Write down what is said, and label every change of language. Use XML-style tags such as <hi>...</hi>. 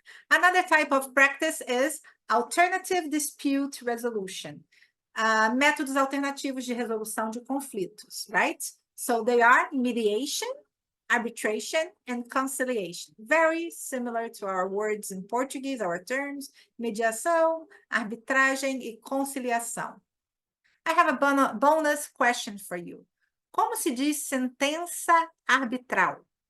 <en>Another type of practice is alternative dispute resolution.</en> <pt>Métodos alternativos de resolução de conflitos, right?</pt> <en>So they are mediation, arbitration, and conciliation. Very similar to our words in Portuguese, our terms,</en> <pt>mediação, arbitragem e conciliação.</pt> <en>I have a bonus question for you.</en> <pt>Como se diz sentença arbitral?</pt>